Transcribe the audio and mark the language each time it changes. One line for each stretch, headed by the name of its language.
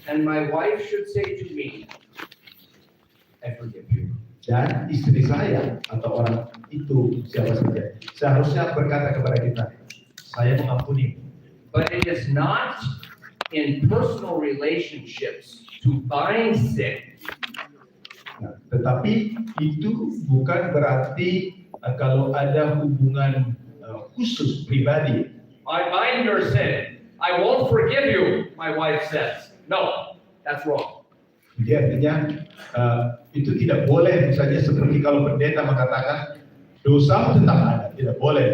English: And my wife should say to me, I forgive you.
Indonesian: Dan istri saya atau orang itu siapa saja seharusnya berkata kepada kita, saya mengampuni.
English: But it is not in personal relationships to bind sin.
Indonesian: Nah, tetapi itu bukan berarti kalau ada hubungan khusus pribadi.
English: I bind your sin. I won't forgive you, my wife says. No, that's wrong.
Indonesian: Jadi artinya itu tidak boleh, misalnya seperti kalau pendeta mengatakan dosa tetap ada, tidak boleh.